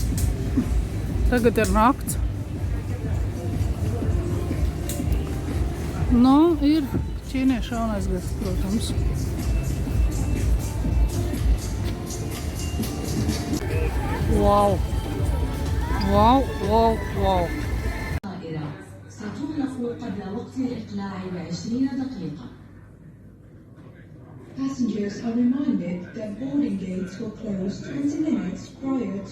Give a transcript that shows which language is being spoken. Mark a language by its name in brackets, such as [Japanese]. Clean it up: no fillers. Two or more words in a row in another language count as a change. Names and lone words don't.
[Latvian] Tagad ir nakts. Nu, ir ķīniešu jaunais gads, protams. [English] Wow! Wow, wow, wow! [Arabic] الطائرة ستغلق قبل وقت الإقلاع ب20 دقيقة. [English] Passengers are reminded that boarding gates will close 20 minutes prior to